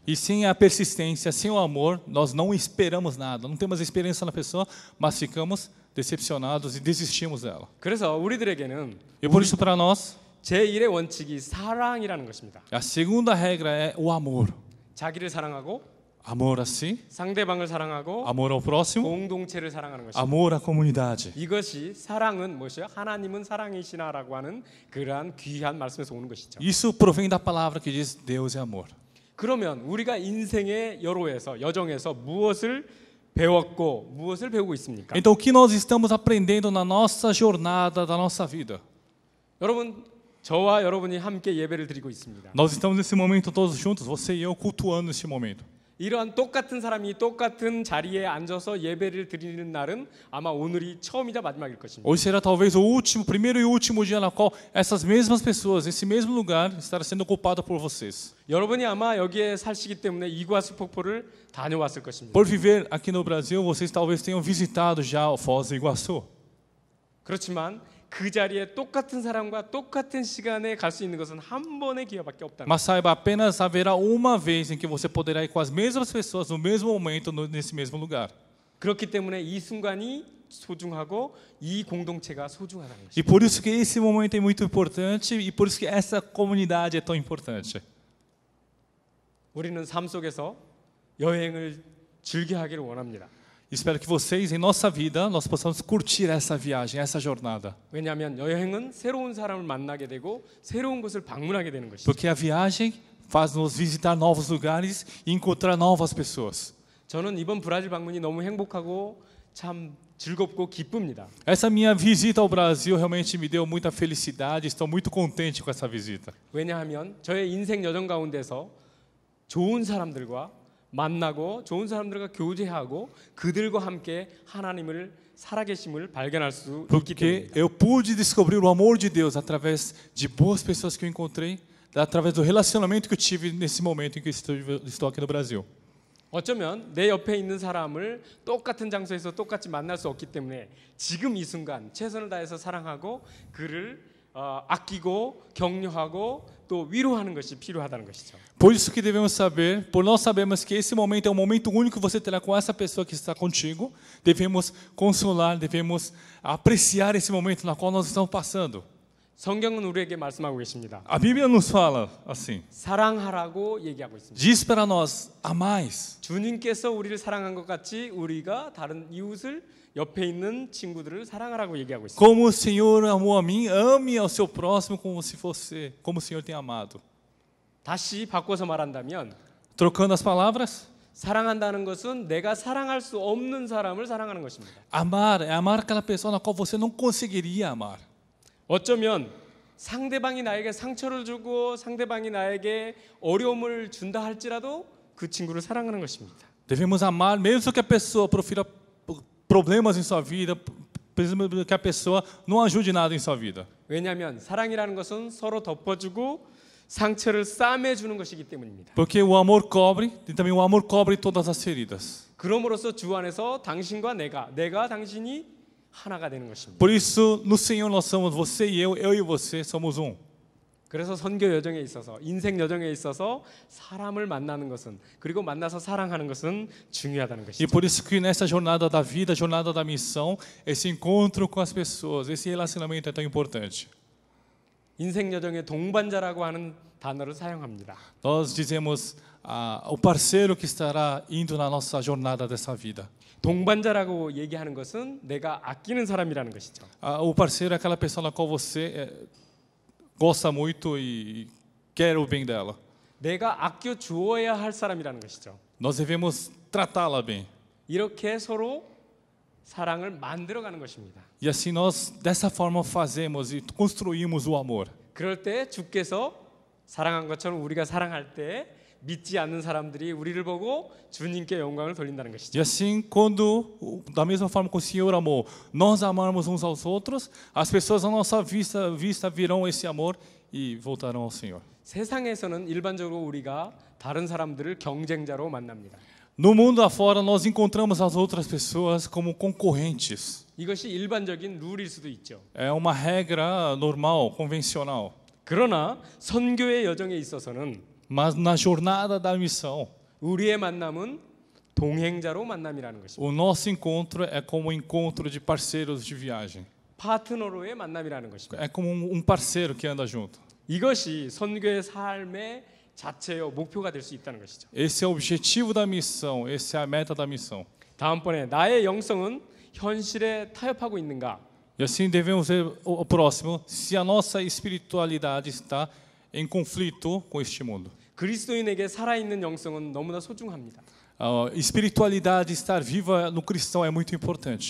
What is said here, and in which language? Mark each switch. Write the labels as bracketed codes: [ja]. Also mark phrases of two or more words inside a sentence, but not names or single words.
[pt] E sem a persistência, sem o amor, nós não esperamos nada, não temos esperança na pessoa, mas ficamos decepcionados e desistimos dela. [ko] 그래서 우리들에게는 [pt] E por isso para nós, [ko] 제1의 원칙이 사랑이라는 것입니다. [pt] a segunda regra é o amor. [ko] 자기를 사랑하고 [pt] Amor a si, [ko] 상대방을 사랑하고 [pt] amor ao próximo, [ko] 공동체를 사랑하는 것입니다. [pt] amor à comunidade. [ko] 이것이 사랑은 무엇이요? 하나님은 사랑이시나라고 하는 그러한 귀한 말씀에서 오는 것이죠. [pt] Isso provém da palavra que diz Deus é amor. [ko] 그러면 우리가 인생의 여로에서 여정에서 무엇을 배웠고 무엇을 배우고 있습니까? [pt] Então o que nós estamos aprendendo na nossa jornada da nossa vida? [ko] 여러분, 저와 여러분이 함께 예배를 드리고 있습니다. [pt] Nós estamos nesse momento todos juntos, você e eu cultuando nesse momento. [ko] 이러한 똑같은 사람이 똑같은 자리에 앉아서 예배를 드리는 날은 아마 오늘이 처음이자 마지막일 것입니다. [pt] Hoje será talvez o último, primeiro e último dia na qual essas mesmas pessoas, esse mesmo lugar, estará sendo ocupado por vocês. [ko] 여러분이 아마 여기에 사시기 때문에 이과수 폭포를 다녀왔을 것입니다. [pt] Por viver aqui no Brasil, vocês talvez tenham visitado já o Foz do Iguaçu. [ko] 그렇지만 그 자리에 똑같은 사람과 똑같은 시간에 갈 수 있는 것은 한 번의 기회밖에 없다는 [pt] Mas saiba, apenas haverá uma vez em que você poderá ir com as mesmas pessoas no mesmo momento, nesse mesmo lugar. [ko] 그렇기 때문에 이 순간이 소중하고 이 공동체가 소중하다는 [pt] E [ko] 것입니다. [pt] por isso que esse momento é muito importante e por isso que essa comunidade é tão importante. [ko] 우리는 삶 속에서 여행을 즐겨하기를 원합니다. [pt] Espero que vocês, em nossa vida, nós possamos curtir essa viagem, essa jornada. [ko] 왜냐하면 여행은 새로운 사람을 만나게 되고 새로운 곳을 방문하게 되는 것이죠. [pt] Porque a viagem faz-nos visitar novos lugares e encontrar novas pessoas. [ko] 저는 이번 브라질 방문이 너무 행복하고 참 즐겁고 기쁩니다. [pt] Essa minha visita ao Brasil realmente me deu muita felicidade, estou muito contente com essa visita. [ko] 왜냐하면 저의 인생 여정 가운데서 좋은 사람들과 만나고 좋은 사람들과 교제하고 그들과 함께 하나님을 살아계심을 발견할 수 있기 [pt] Porque [ko] 때문입니다. [pt] eu pude descobrir o amor de Deus através de boas pessoas que eu encontrei, através do relacionamento que eu tive nesse momento em que estou aqui no Brasil. [ko] 어쩌면 내 옆에 있는 사람을 똑같은 장소에서 똑같이 만날 수 없기 때문에 지금 이 순간 최선을 다해서 사랑하고 그를 아끼고 격려하고 또 위로하는 것이 필요하다는 것이죠. [pt] Por isso que devemos saber, por nós sabemos que esse momento é um momento único que você terá com essa pessoa que está contigo, devemos consolar, devemos apreciar esse momento na qual nós estamos passando. [ko] 성경은 우리에게 말씀하고 계십니다. [pt] A Bíblia nos fala assim, [ko] 사랑하라고 얘기하고 있습니다. [pt] diz para nós, amais. [ko] 주님께서 우리를 사랑한 것 같이 우리가 다른 이웃을 옆에 있는 친구들을 사랑하라고 얘기하고 있습니다. [pt] Como o Senhor amou a mim, ame ao seu próximo como se fosse, como o Senhor tem amado. [ko] 다시 바꿔서 말한다면 [pt] Trocando as palavras, [ko] 사랑한다는 것은 내가 사랑할 수 없는 사람을 사랑하는 것입니다. [pt] amar é amar aquela pessoa na qual você não conseguiria amar. [ko] 어쩌면 상대방이 나에게 상처를 주고 상대방이 나에게 어려움을 준다 할지라도 그 친구를 사랑하는 것입니다. [pt] Devemos amar mesmo que a pessoa profira problemas em sua vida, mesmo que a pessoa não ajude nada em sua vida. [ko] 왜냐하면 사랑이라는 것은 서로 덮어주고 상처를 싸매주는 것이기 때문입니다. [pt] Porque o amor cobre, e também o amor cobre todas as feridas. [ko] 그럼으로써 주 안에서 당신과 내가 당신이 하나가 되는 것입니다. [pt] Por isso, no Senhor nós somos você e eu e você somos um. [ko] 그래서 선교 여정에 있어서 인생 여정에 있어서 사람을 만나는 것은 그리고 만나서 사랑하는 것은 중요하다는 [pt] E [ko] 것이죠. [pt] por isso que nessa jornada da vida, jornada da missão, esse encontro com as pessoas, esse relacionamento é tão importante. [ko] 인생 여정의 동반자라고 하는 단어를 사용합니다. [pt] Nós dizemos o parceiro que estará indo na nossa jornada dessa vida. [ko] 동반자라고 얘기하는 것은 내가 아끼는 사람이라는 것이죠. [pt] O parceiro é aquela pessoa na qual você gosta muito e quer o bem dela. [ko] 내가 아껴 주어야 할 사람이라는 것이죠. [pt] Nós devemos tratá-la bem. [ko] 이렇게 서로 사랑을 만들어가는 것입니다. [pt] E assim nós, dessa forma, fazemos e construímos o amor. [ko] 그럴 때 주께서 사랑한 것처럼 우리가 사랑할 때 믿지 않는 사람들이 우리를 보고 주님께 영광을 돌린다는 것이죠. [pt] E assim, quando, da mesma forma que o Senhor amou, nós amarmos uns aos outros, as pessoas à nossa vista virão esse amor e voltarão ao Senhor. [ko] 세상에서는 일반적으로 우리가 다른 사람들을 경쟁자로 만납니다. [pt] No mundo afora, nós encontramos as outras pessoas como concorrentes. [ko] 이것이 일반적인 룰일 수도 있죠. [pt] É uma regra normal, convencional. [ko] 그러나 선교의 여정에 있어서는 [pt] Mas na jornada da missão, [ko] 우리의 만남은 동행자로 만남이라는 것입니다. [pt] o nosso encontro é como um encontro de parceiros de viagem. [ko] 파트너로의 만남이라는 것입니다. [pt] É como um parceiro que anda junto. [ko] 이것이 선교의 삶의 자체요 목표가 될 수 있다는 것이죠. [pt] Esse é o objetivo da missão, essa é a meta da missão. [ko] 다음번에 나의 영성은 현실에 타협하고 있는가? [pt] E assim devemos ver o próximo, se a nossa espiritualidade está em conflito com este mundo. [ko] 그리스도인에게 살아있는 영성은 너무나 소중합니다. [pt] A espiritualidade, estar viva no cristão é muito importante.